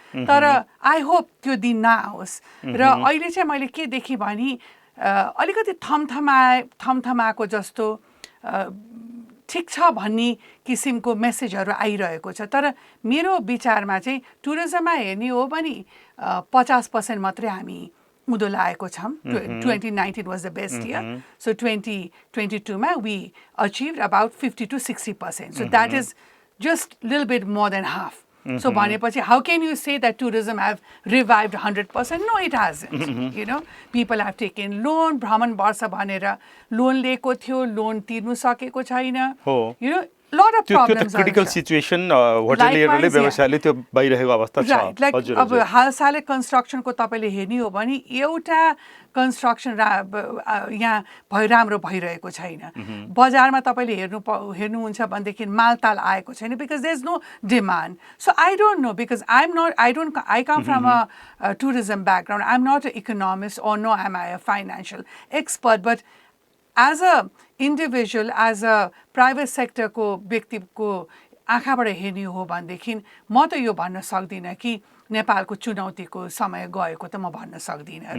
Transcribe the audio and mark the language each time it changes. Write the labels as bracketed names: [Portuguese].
[Nepali] तर [English] I hope [Nepali] त्यो दिन नआओस्। र अहिले चाहिँ मैले के देखेँ भने अलिकति थमथमाएको जस्तो ठिक छ भन्ने किसिमको मेसेजहरू आइरहेको छ। तर मेरो विचारमा चाहिँ टुरिज्ममा हेर्ने हो भने 50% मात्रै हामी उँधो लागेको छौँ। [English] 2019 was the best year. So 2022मा we achieved about 50 to 60%. So that is just a little bit more than half. So भनेपछि how can you say that tourism have revived 100%? No, it hasn't. People have taken loan, [Nepali] भ्रमण वर्ष भनेर loan लिएको थियो, loan तिर्नु सकेको छैन। [English] lot of problems. Critical situation [Nepali] होटलियरले व्यवसायले त्यो भइरहेको अवस्था छ। [English] Right, like [Nepali] अब हालसालै कन्स्ट्रक्सनको तपाईँले हेर्ने हो भने एउटा कन्स्ट्रक्सन यहाँ राम्रो भइरहेको छैन। बजारमा तपाईँले हेर्नुहुन्छ भनेदेखि मालताल आएको छैन [English] because there is no demand. So I don't know because I come from a tourism background. I'm not an economist or no am I a financial expert, but as a [Nepali] individual, as a private sector को व्यक्तिको आँखाबाट हेर्ने हो भनेदेखि म त यो भन्न सक्दिनँ कि नेपालको चुनौतीको समय गएको त म भन्न सक्दिनँ।